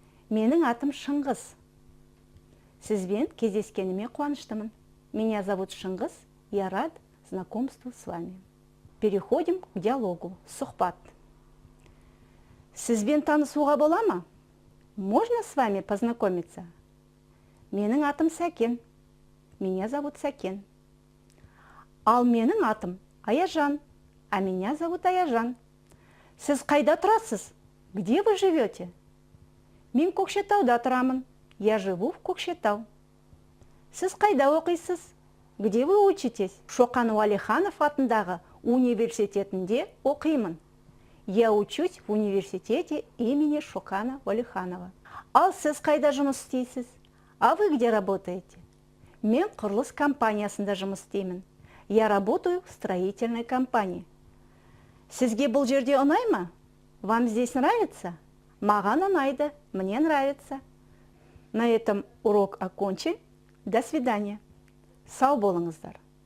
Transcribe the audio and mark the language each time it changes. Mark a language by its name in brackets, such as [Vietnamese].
[Kazakh] Менің атым Шыңғыс. Сізбен кездескеніме қуаныштымын. [Russian] Меня зовут Шыңғыс. Я рад знакомству с вами. Переходим к диалогу. [Kazakh] Сұхбат. Сізбен танысуға бола ма? [Russian] Можно с вами познакомиться? [Kazakh] Менің атым Сәкен. [Russian] Меня зовут Сәкен. [Kazakh] Ал менің атым Аяжан. [Russian] А меня зовут Аяжан. [Kazakh] Сіз қайда тұрасыз? [Russian] Где вы живете? [Kazakh] Мен Көкшетауда тұрамын. [Russian] Я живу в Көкшетау. [Kazakh] Сіз қайда оқисыз? [Russian] Где вы учитесь? [Kazakh] Шоқан Уәлиханов атындағы университетінде оқимын. [Russian] Я учусь в университете имени Шокана Уәлиханова. [Kazakh] Ал сіз қайда жұмыс істейсіз? [Russian] А вы где работаете? [Kazakh] Мен құрылыс компаниясында жұмыс істеймін. [Russian] Я работаю в строительной компании. [Kazakh] Сізге бұл жерде ұнай ма? [Russian] Вам здесь нравится? [Kazakh] Маған ұнайды, [Russian] мне нравится. На этом урок окончен. До свидания. [Kazakh] Сау болыңыздар.